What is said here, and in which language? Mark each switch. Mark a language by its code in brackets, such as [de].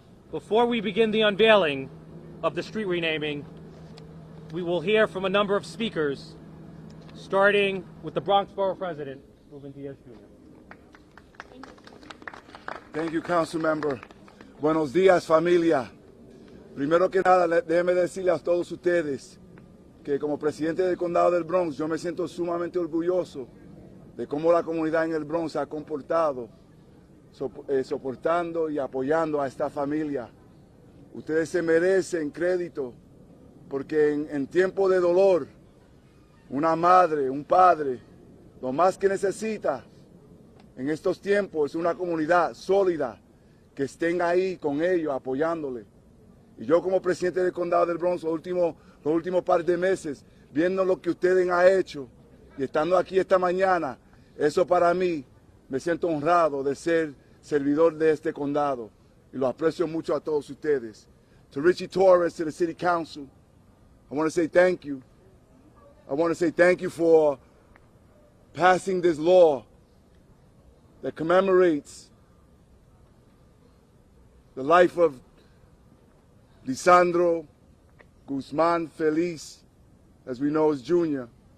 [en] Before we begin the unveiling of the street renaming, we will hear from a number of speakers, starting with the Bronx Borough President, Ruben Diaz Jr. Thank you, Council Member. [es] Buenos días, familia. Primero que nada, déjenme decirle a todos ustedes que como presidente del condado del Bronx, yo me siento sumamente orgulloso de cómo la comunidad en el Bronx se ha comportado, soportando y apoyando a esta familia. Ustedes se merecen crédito porque en tiempo de dolor, una madre, un padre, lo más que necesita en estos tiempos es una comunidad sólida que estén ahí con ellos, apoyándole. Y yo como presidente del condado del Bronx, los últimos par de meses, viendo lo que ustedes han hecho y estando aquí esta mañana, eso para mí, me siento honrado de ser servidor de este condado. Y lo aprecio mucho a todos ustedes. [en] To Richie Torres, to the City Council, I want to say thank you. I want to say thank you for passing this law that commemorates the life of Lesandro Guzman-Feliz, as we know as Junior.